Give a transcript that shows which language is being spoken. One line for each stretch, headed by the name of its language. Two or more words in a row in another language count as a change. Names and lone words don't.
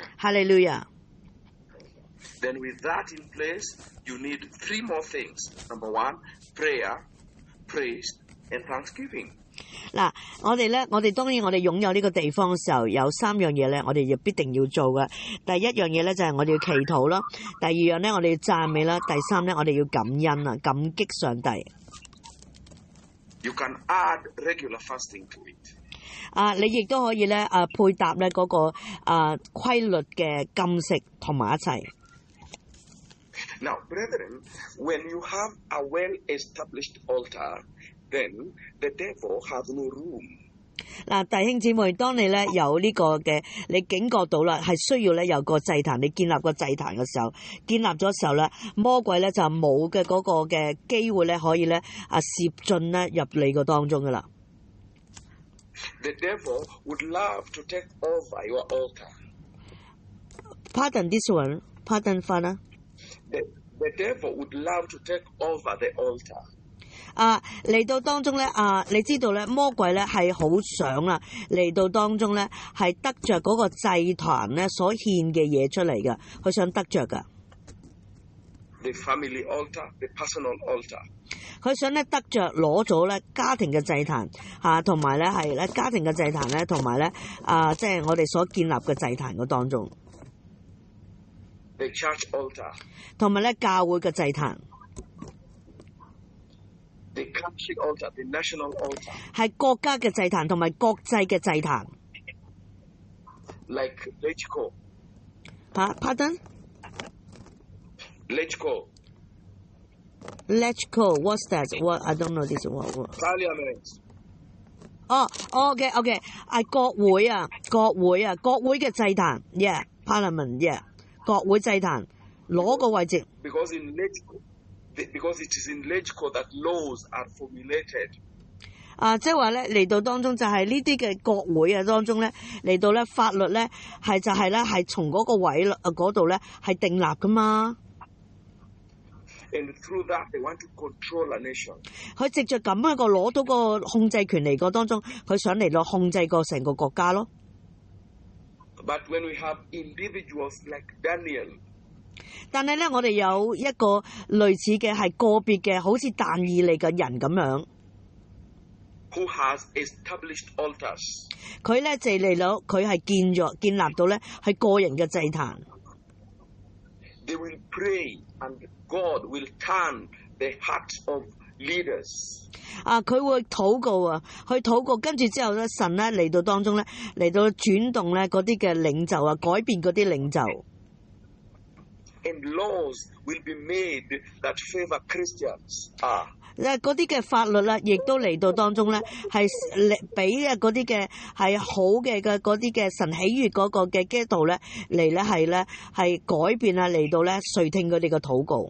English: Hallelujah. Then with that in place, you need 3 more things. Number 1, prayer, praise, and thanksgiving.
Cantonese: 嗱，我哋當然我哋擁有呢個地方嘅時候，有3樣嘢咧，我哋必定要做嘅。第一樣嘢咧就係我哋要祈禱啦，第二樣咧我哋要讚美啦，第三咧我哋要感恩啊，感激上帝。
English: You can add regular fasting to it.
Cantonese: 你亦都可以咧配搭咧嗰個規律嘅禁食同埋一齊。
English: Now, brethren, when you have a well-established altar, then the devil has no room.
Cantonese: 嗱，弟兄姊妹，當你咧有呢個嘅，你警覺到啦，係需要咧有個祭壇，你建立個祭壇嘅時候，建立咗時候咧，魔鬼咧就冇嘅嗰個嘅機會咧，可以咧攝進咧入你個當中噶啦。
English: The devil would love to take over your altar. Pardon this one. Pardon, Father. The devil would love to take over the altar.
Cantonese: 嚟到當中咧你知道咧，魔鬼咧係好想啦，嚟到當中咧係得着嗰個祭壇咧所獻嘅嘢出嚟嘅，佢想得着噶。
English: The family altar, the personal altar.
Cantonese: 佢想咧得着攞咗咧家庭嘅祭壇同埋咧係咧家庭嘅祭壇咧，同埋咧即係我哋所建立嘅祭壇嘅當中。
English: The church altar.
Cantonese: 同埋咧教會嘅祭壇。
English: The country altar, the national altar.
Cantonese: 係國家嘅祭壇同埋國際嘅祭壇。
English: Like Lechko. Pardon? Lechko. Lechko, what's that? What? I don't know this word. Parliament.
Cantonese: OK， 係國會國會嘅祭壇 ，
English: yeah, Parliament, yeah，
Cantonese: 國會祭壇攞個位置。
English: Because it is in Lechko that laws are formulated.
Cantonese: 即係話咧嚟到當中就係呢啲嘅國會當中咧嚟到咧法律咧係就係咧係從嗰個位嗰度咧係訂立噶嘛。
English: And through that, they want to control a nation.
Cantonese: 佢藉着咁一個攞到個控制權嚟個當中，佢想嚟到控制個成個國家咯。
English: But when we have individuals like Daniel,
Cantonese: 但係咧，我哋有一個類似嘅係個別嘅，好似但以理嘅人咁樣。
English: Who has established altars?
Cantonese: 佢咧就嚟到，佢係建立到咧係個人嘅祭壇。
English: They will pray and God will turn the hearts of leaders.
Cantonese: 佢會禱告去禱告，跟住之後咧，神咧嚟到當中咧，嚟到轉動咧嗰啲嘅領袖改變嗰啲領袖。
English: And laws will be made that favor Christians.
Cantonese: 嗰啲嘅法律啦，亦都嚟到當中咧，係俾嗰啲嘅係好嘅嗰啲嘅神喜悅嗰個嘅基督徒咧嚟咧係改變嚟到咧垂聽佢哋嘅禱告。